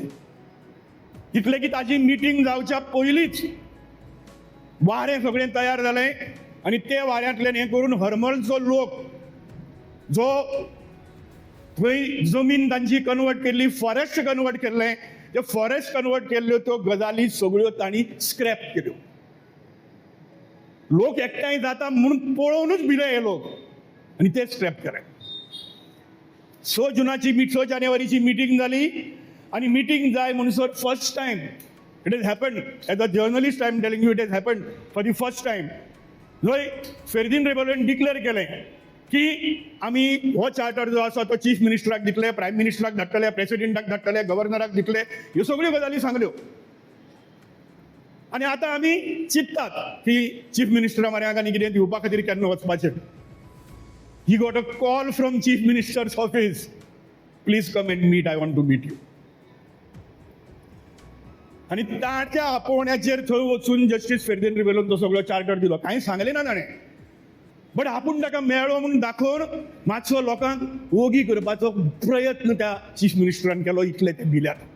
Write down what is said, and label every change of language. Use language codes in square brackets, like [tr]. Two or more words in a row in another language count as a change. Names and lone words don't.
[kok] इतलें की ताजी मिटींग जावच्या पयलींच वारें सगळें तयार जालें आनी ते वाऱ्यांतल्यान हें करून हरमळचो लोक जो थंय जमीन तांची कन्वर्ट केल्ली, फॉरेस्ट कन्वर्ट केल्लें, ते फॉरेस्ट कन्वर्ट केल्ल्यो त्यो गजाली सगळ्यो तांणी स्क्रॅप केल्यो. लोक एकठांय जाता म्हणून पळोवनूच भिले हे लोक आनी ते स्क्रॅप केले. 6 जानेवारीची मिटींग जाली आनी मिटींग जाय म्हणसर [en] first time it has happened. As a journalist I am telling you, it has happened for the first time. [kok] जंय फेर्दिन रेबेलोन डिक्लेअर केलें की आमी हो चार्टर जो आसा तो चीफ मिनिस्टराक दितले, प्रायम मिनिस्टराक धाडटले, प्रेसिडेंटाक धाडटले, गव्हर्नराक दितले. ह्यो सगळ्यो गजाली सांगल्यो. आनी आतां आमी चिंततात की चीफ मिनिस्टरा म्हऱ्याक आनी कितें दिवपा खातीर केन्ना वचपाचें. [en] He got a call from Chief Minister's office, please come and meet, I want to meet you. [kok] आनी ताच्या आपोवण्याचेर थंय वचून जस्टीस फेर्दिन रेबेलोन तो सगळो चार्टर दिलो. कांय सांगलें ना ताणें, बट आपूण ताका मेळ्ळो म्हणून दाखोवन मातसो लोकांक ओगी करपाचो प्रयत्न त्या चीफ मिनिस्टरान केलो. इतले ते भिल्यात.